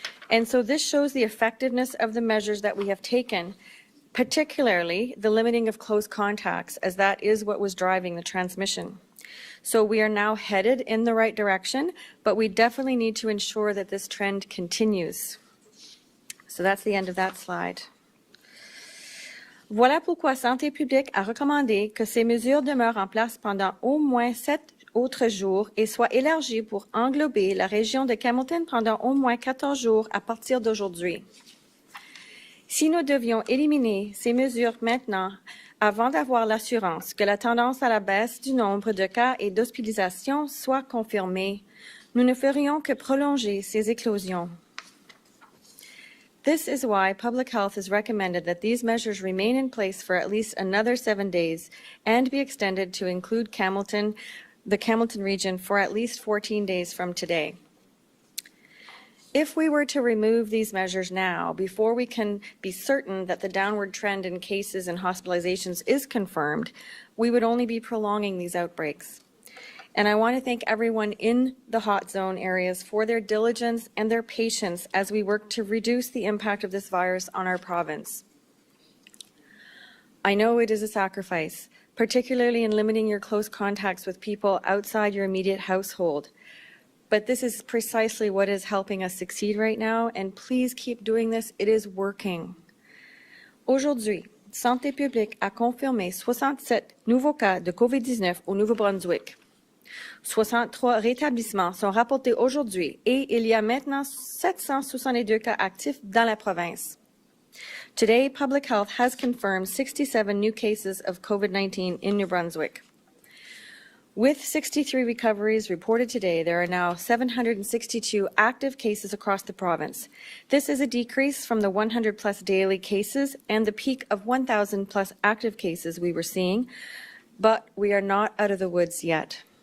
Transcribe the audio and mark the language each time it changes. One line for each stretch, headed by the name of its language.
English: And so this shows the effectiveness of the measures that we have taken, particularly the limiting of close contacts, as that is what was driving the transmission. So we are now headed in the right direction, but we definitely need to ensure that this trend continues. So that's the end of that slide.
French: Voilà pourquoi Santé publique a recommandé que ces mesures demeurent en place pendant au moins 7 autres jours et soient élargies pour englober la région de Hamilton pendant au moins 14 jours à partir d'aujourd'hui. Si nous devions éliminer ces mesures maintenant, avant d'avoir l'assurance que la tendance à la baisse du nombre de cas et d'hospitalisations soit confirmée, nous ne ferions que prolonger ces éclosions.
English: This is why Public Health has recommended that these measures remain in place for at least another 7 days and be extended to include the Hamilton region for at least 14 days from today. If we were to remove these measures now, before we can be certain that the downward trend in cases and hospitalizations is confirmed, we would only be prolonging these outbreaks. And I want to thank everyone in the hot zone areas for their diligence and their patience as we work to reduce the impact of this virus on our province. I know it is a sacrifice, particularly in limiting your close contacts with people outside your immediate household. But this is precisely what is helping us succeed right now, and please keep doing this. It is working.
French: Aujourd'hui, Santé publique a confirmé 67 nouveaux cas de COVID-19 au Nouveau-Brunswick. 63 rétablissements sont rapportés aujourd'hui et il y a maintenant 762 cas actifs dans la province.
English: Today, Public Health has confirmed 67 new cases of COVID-19 in New Brunswick. With 63 recoveries reported today, there are now 762 active cases across the province. This is a decrease from the 100-plus daily cases and the peak of 1,000-plus active cases we were seeing, but we are not out of the woods yet.